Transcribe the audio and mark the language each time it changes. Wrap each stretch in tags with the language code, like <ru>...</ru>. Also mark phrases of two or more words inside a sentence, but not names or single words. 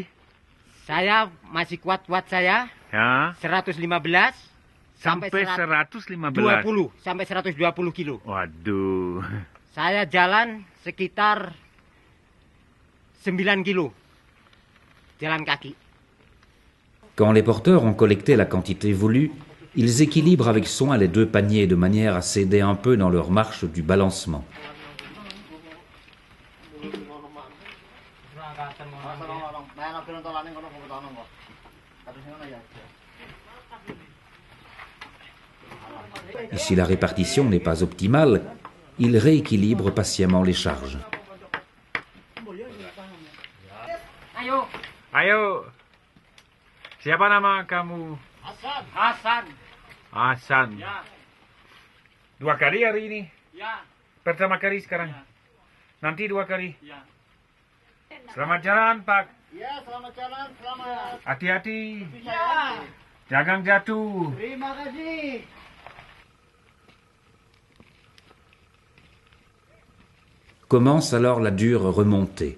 <id>Saya masih kuat-kuat saya Ya, 115 sampai 115. 20 sampai 120 kilo. Waduh. Saya jalan sekitar 9 kilo. Jalan kaki.</id> <fr>Quand les porteurs ont collecté la quantité voulue, ils équilibrent avec soin les deux paniers de manière à s'aider un peu dans leur marche du balancement. Et si la répartition n'est pas optimale, ils rééquilibrent patiemment les charges.</fr> <id>Ayo, Ayo. Siapa nama kamu? Hasan. Hasan. Ya, 2 kali hari ini. ya, Pertama kali sekarang. Nanti 2 kali. ya. Selamat jalan, Pak. Ya, selamat jalan, selamat. Hati-hati. Ya, Jangan jatuh. terima kasih.</id> <fr>Commence alors la dure remontée.</fr>